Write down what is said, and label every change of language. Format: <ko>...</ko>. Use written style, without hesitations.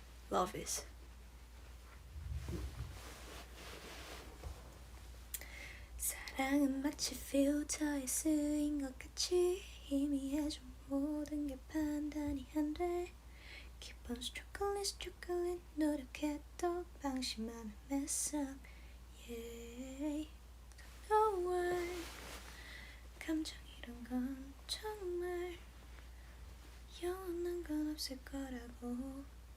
<en>Love is.</en> <ko>사랑은 마치 필터에 쓰인 것 같이 희미해져 모든 게 판단이 안 돼.</ko> <en>Keep on struggling</en> <ko>노력해도 방심하면</ko> <en>mess up. Yeah. Don't know why.</en> <ko>감정이란 건 정말 영원한 건 없을 거라고.</ko>